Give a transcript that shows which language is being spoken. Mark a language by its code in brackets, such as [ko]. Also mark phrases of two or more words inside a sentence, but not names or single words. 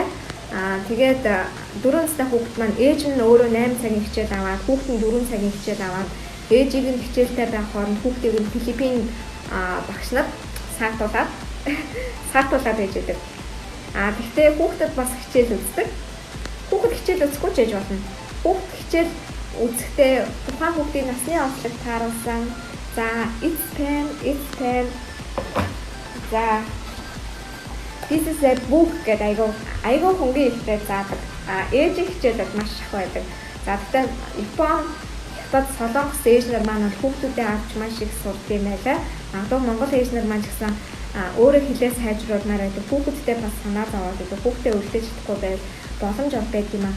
[mn] Тэгээд 4 настай хүүхэд маань ээж нь өөрөө 8 цагийн хичээл аваад, хүүхэд нь 4 цагийн хичээл аваад, ээжийг нь хичээлтэй байх хооронд хүүхдийг нь Филиппин багш нар саатуулаад байж байдаг. Гэхдээ хүүхдэд бас хичээл үздэг. Хүүхэд хичээл үзэхгүй ч яж болно. Хүүхэд хичээл үзэхдээ тухайн хүүхдийн насны онцлог тааруулсан. За [en] it's pen. [mn] За [en] this is a book [mn] гэдэг айгуу хөнгөн хэлтэй заадаг. Ээжийн хичээл маш их байдаг. За гэхдээ Япон, Хятад, Солонгос ээж нар маань хүүхдүүдээ авч маш их сурдаг юм байлаа. Магадгүй Монгол ээж нар маань ч гэсэн өөрөө хэлээ сайжруулмаар байдаг. Хүүхэдтэй бас санаа зовоод байдаг. Хүүхдээ үлдээж чадахгүй байл боломж олдог юм аа.